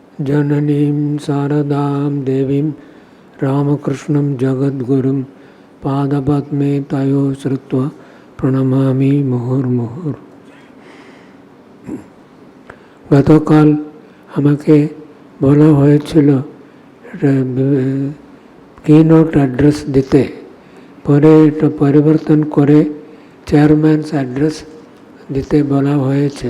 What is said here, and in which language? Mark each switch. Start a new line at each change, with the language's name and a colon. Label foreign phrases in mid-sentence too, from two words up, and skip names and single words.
Sanskrit: जननीं शारदां देवीं रामकृष्णं जगद्गुरुं पादपद्मे तयोः श्रित्वा प्रणमामि मुहुः मुहुः.
Bangla: গতকাল আমাকে বলা হয়েছিল
English: keynote address
Bangla: দিতে, পরে এটা পরিবর্তন করে
English: chairman's address
Bangla: দিতে বলা হয়েছে।